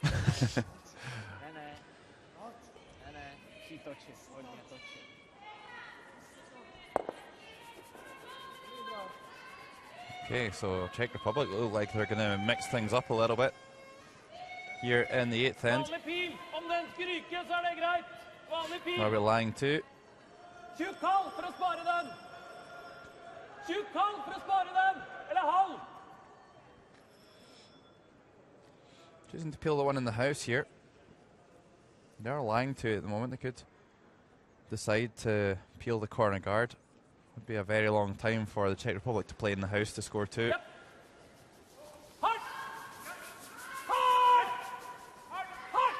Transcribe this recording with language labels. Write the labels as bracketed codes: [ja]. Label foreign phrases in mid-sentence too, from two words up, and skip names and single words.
[en] Okay, so Czech Republic look like they're going to mix things up a little bit here in the 8th end. Norway lying 2. [no] Tjukk halv for å spare dem. Eller halv. [en] Choosing to peel the one in the house here. They're lying to it at the moment. They could decide to peel the corner guard. Would be a very long time for the Czech Republic to play in the house to score 2. Yep. Hard. Hard. Hard. Hard.